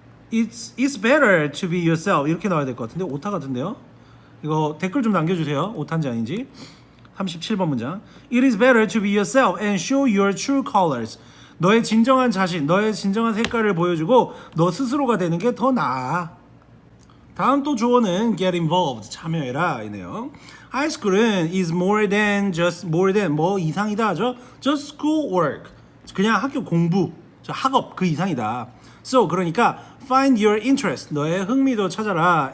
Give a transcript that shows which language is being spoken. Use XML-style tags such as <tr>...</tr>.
<en>It's better to be yourself</en> <ko>이렇게 나와야 될 것 같은데 오타 같은데요. 이거 댓글 좀 남겨주세요. 오타인지 아닌지. 37번 문장.</ko> <en>It is better to be yourself and show your true colors.</en> <ko>너의 진정한 자신, 너의 진정한 색깔을 보여주고 너 스스로가 되는 게 더 나아. 다음 또 조언은</ko> <en>get involved,</en> <ko>참여해라 이네요.</ko> <en>High school은 is more than</en> <ko>뭐 이상이다 하죠.</ko> <en>Just school work,</en> <ko>그냥 학교 공부, 학업 그 이상이다.</ko> <en>So</en> <ko>그러니까</ko> <en>find your interest,</en> <ko>너의 흥미도 찾아라.</ko>